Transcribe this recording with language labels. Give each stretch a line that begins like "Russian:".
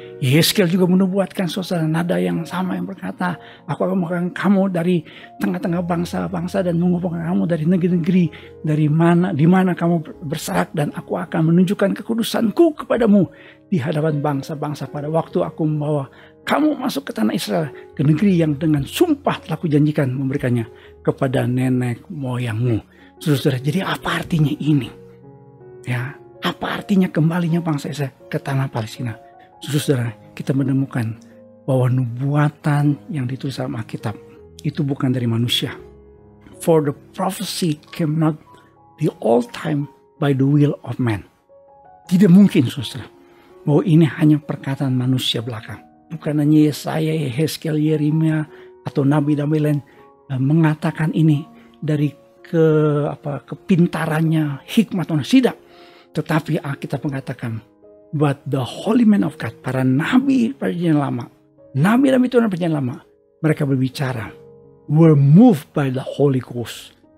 Indonesian: Yeskel juga menubuatkan saudara nada yang sama yang berkata, aku akan mengumpulkan kamu dari tengah-tengah bangsa-bangsa dan mengumpulkan kamu dari negeri-negeri di mana kamu berserak, dan aku akan menunjukkan kekudusanku kepadamu di hadapan bangsa-bangsa pada waktu aku membawa kamu masuk ke tanah Israel, ke negeri yang dengan sumpah telah kujanjikan memberikannya kepada nenek moyangmu. Saudara, jadi apa artinya ini? Ya, apa artinya kembalinya bangsa Israel ke tanah Palestina? Saudara, kita menemukan bahwa nubuatan yang ditulis dalam Alkitab itu bukan dari manusia.
English: For the prophecy came not the all time by the will of man.
Indonesian: Tidak mungkin, saudara, bahwa ini hanya perkataan manusia belaka. Bukan hanya Yesaya, Yehezkiel, Yeremia atau nabi-nabi lain mengatakan ini dari kepintarannya, hikmat manusia. Tidak. Tetapi Alkitab mengatakan,
English: but the holy men of God,
Indonesian: para nabi perjanjian lama, nabi-nabi Tuhan perjanjian lama, mereka berbicara,
English: were moved by the Holy Ghost.